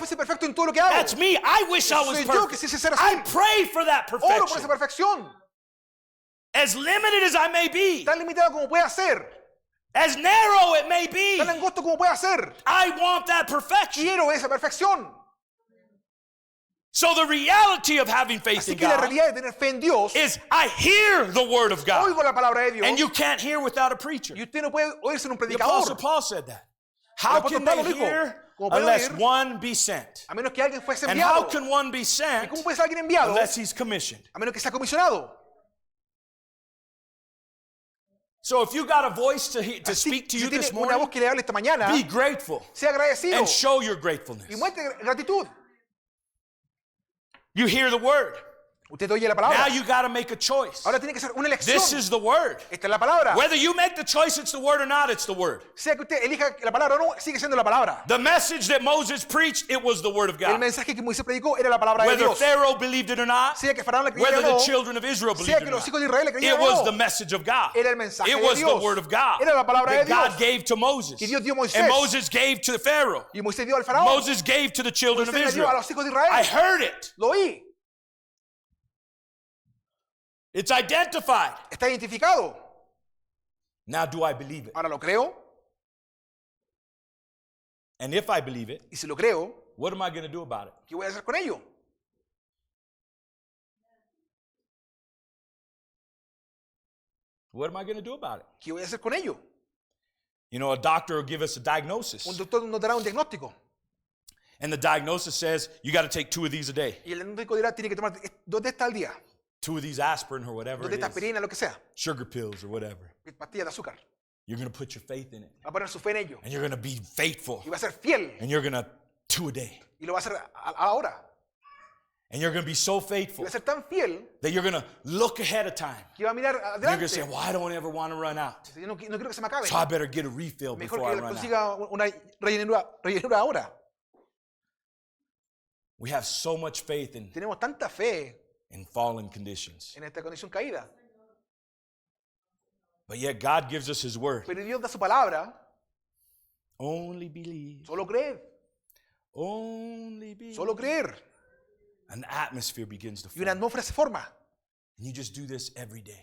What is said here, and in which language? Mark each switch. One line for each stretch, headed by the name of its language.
Spanish: fuese perfecto en todo lo que hago.
English: That's me. I wish I was
Spanish: Soy yo que
English: perfect.
Spanish: quisiese ser así.
English: I pray for that
Spanish: Oro por esa
English: perfection.
Spanish: perfección.
English: As limited as I may be,
Spanish: Tan limitado como pueda ser.
English: as narrow it may be,
Spanish: Tan angosto como pueda ser.
English: I want that perfection.
Spanish: Quiero esa perfección.
English: So the reality of having faith
Spanish: Así
English: in
Spanish: que la
English: God
Spanish: realidad de tener fe en Dios,
English: is I hear the word of God.
Spanish: oigo la palabra de Dios.
English: And you can't hear without a preacher.
Spanish: Y usted no puede oírse en un
English: The Apostle
Spanish: predicador.
English: Paul said that. How
Spanish: El apóstol
English: can they
Spanish: Pablo dijo,
English: hear
Spanish: ¿cómo pueden
English: unless
Spanish: oír?
English: one be sent?
Spanish: A menos que alguien fuese
English: And how
Spanish: enviado.
English: can one be
Spanish: ¿Y
English: sent
Spanish: cómo puede ser alguien enviado?
English: unless he's commissioned?
Spanish: A menos que sea comisionado.
English: So if you got a voice to
Spanish: Así,
English: speak to
Spanish: si
English: you
Spanish: tiene
English: this
Spanish: una
English: morning,
Spanish: voz que le hable esta mañana,
English: be grateful
Spanish: sea agradecido
English: and show your gratefulness.
Spanish: y muestre gratitud.
English: You hear the word.
Spanish: Usted oye la palabra.
English: you got to make a choice.
Spanish: Ahora tiene que ser una elección.
English: This is the word.
Spanish: Esta es la palabra.
English: Whether you make the choice it's the word or not, it's the word.
Spanish: Sea que usted elija la palabra o no, sigue siendo la palabra.
English: The message that Moses preached, it was the word of
Spanish: El
English: God.
Spanish: mensaje que Moisés predicó era la palabra de
English: Whether
Spanish: Dios.
English: Pharaoh believed it or not,
Spanish: Sea que Faraón le creyera
English: whether
Spanish: o
English: the
Spanish: no,
English: children of Israel
Spanish: sea
English: believed it
Spanish: que
English: or
Spanish: los hijos de Israel le
English: it
Spanish: creyeran o
English: was
Spanish: no,
English: the message of God.
Spanish: era el mensaje
English: It
Spanish: de
English: was the
Spanish: Dios.
English: word of God
Spanish: Era la palabra
English: that
Spanish: de Dios.
English: God gave to Moses.
Spanish: Y Dios dio a Moisés.
English: And Moses gave to Pharaoh.
Spanish: Y Moisés dio al faraón.
English: Moses gave to the children of
Spanish: Moisés le dio a
English: Israel.
Spanish: los hijos de Israel.
English: I heard it.
Spanish: Lo oí.
English: It's identified.
Spanish: Está identificado.
English: Now, do I believe it?
Spanish: Ahora lo creo,
English: And if I believe it,
Spanish: y si lo creo,
English: what am I going to do about it?
Spanish: ¿qué voy a hacer con ello?
English: What am I going to do about it?
Spanish: ¿Qué voy a hacer con ello?
English: You know, a doctor will give us a diagnosis.
Spanish: Un doctor nos dará un diagnóstico.
English: And the diagnosis says, you got to take 2 of these a day.
Spanish: Y el diagnóstico dirá, tiene que tomar 2 de estas al día.
English: 2 of these aspirin or whatever
Spanish: 2 de
English: it
Spanish: estas
English: is.
Spanish: aspirina, lo que sea.
English: Sugar pills or whatever.
Spanish: Pastillas de azúcar.
English: You're going to put your faith in it.
Spanish: Va a poner su fe en ello.
English: And you're going to be faithful.
Spanish: Y va a ser fiel.
English: And you're going to 2 a day.
Spanish: Y lo va a hacer ahora.
English: And you're going to be so
Spanish: Y
English: faithful
Spanish: va a ser tan fiel
English: that you're going to look ahead of time.
Spanish: que va a mirar
English: And you're going to say,
Spanish: adelante.
English: well, I don't ever want to run out.
Spanish: Yo no quiero que se me acabe.
English: So I better get a refill
Spanish: Mejor
English: before I
Spanish: que
English: run out.
Spanish: consiga una rellenura ahora.
English: We have so much faith
Spanish: Tenemos tanta fe
English: in fallen conditions.
Spanish: en esta condición caída.
English: But yet God gives us his word.
Spanish: Pero Dios da su palabra.
English: Only believe.
Spanish: Solo creer.
English: Only believe.
Spanish: Solo creer.
English: An atmosphere begins to
Spanish: Y una
English: form.
Spanish: atmósfera se forma.
English: And you just do this every day.